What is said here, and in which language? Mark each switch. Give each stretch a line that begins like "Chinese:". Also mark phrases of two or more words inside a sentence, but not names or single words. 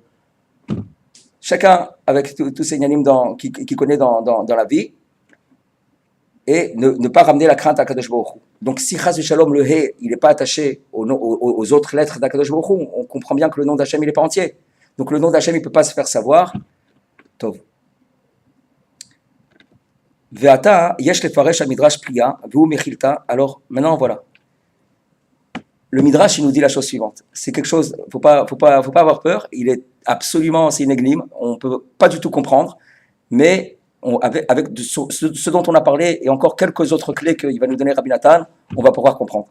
French: Chacun avec tous ces Inyanim qu'il connaît dans la vie, et ne pas ramener la crainte à
Hebrew: קדוש ברוך הוא.
French: Donc si
Hebrew: חס שלום
French: le He, il n'est pas attaché aux autres lettres d'
Hebrew: הקדוש ברוך הוא,
French: on comprend bien que le nom d'Hachem il n'est pas entier. Donc le nom d'Hachem il ne peut pas se faire savoir. Tov.
Hebrew: ועתה יש לפרש מדרש פליאה והוא מכילתא.
French: Alors maintenant voilà. Le midrash il nous dit la chose suivante. C'est quelque chose, faut pas avoir peur. Il est absolument, c'est une énigme. On peut pas du tout comprendre, mais avec ce dont on a parlé et encore quelques autres clés qu'il va nous donner Rabbi Nathan, on va pouvoir comprendre.